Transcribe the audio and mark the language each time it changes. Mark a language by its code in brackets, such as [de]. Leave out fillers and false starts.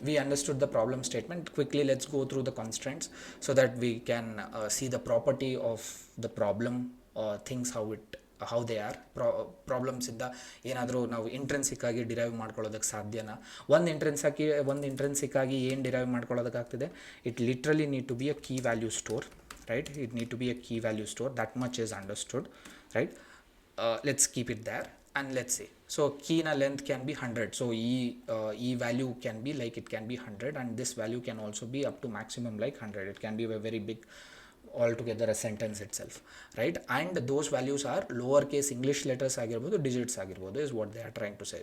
[en] We understood the problem statement. Quickly, let's go through the constraints so that we can see the property of the problem, things how they are. [kn] Problems ಇಂದ ಏನಾದರೂ ನಾವು intrinsic ಆಗಿ derive ಮಾಡ್ಕೊಳ್ಳೋದಕ್ಕೆ ಸಾಧ್ಯನಾ? ಒಂದು intrinsic ಆಗಿ ಏನು derive ಮಾಡ್ಕೊಳ್ಳೋದಕ್ಕಾಗ್ತದೆ? [en] It literally need to be a key value store, right? It need to be a key value store. That much is understood, right? Let's keep it there and let's see. So key na length can be 100, so e value can be like, it can be 100, and this value can also be up to maximum like 100. It can be a very big altogether a sentence itself, right? And those values are lowercase English letters [kn] agirbodu, [en] digits agirbodu, is what they are trying to say.